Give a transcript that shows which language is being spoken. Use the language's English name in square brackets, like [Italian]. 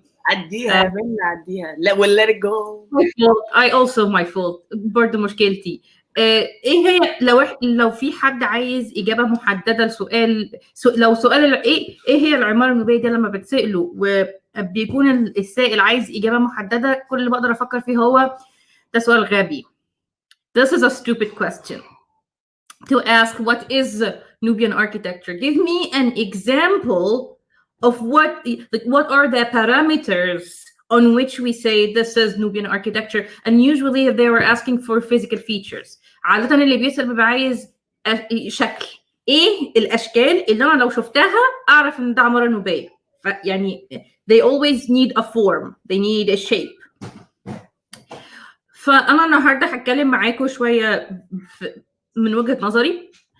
[Arabic] عديها عديها، لا ولا [English] let it go. I also my fault [Arabic] برضه مشكلتي. ايه هي لو في حد عايز اجابه محدده لسؤال، لو سؤال ايه هي العماره النوبيه ده لما بتساله وبيكون السائل عايز اجابه محدده، كل اللي بقدر افكر فيه هو ده سؤال غبي. [English] This is a stupid question to ask what is Nubian architecture. Give me an example of what are the parameters on which we say this is Nubian architecture. And usually they were asking for physical features. [Arabic] عادة اللي بيسأل بيبقى عايز شكل. ايه الاشكال اللي انا لو شفتها اعرف ان ده عمارة نوبية؟ يعني [English] they always need a form, they need a shape. [Arabic] فأنا النهارده هتكلم معاكم شوية من وجهة نظري.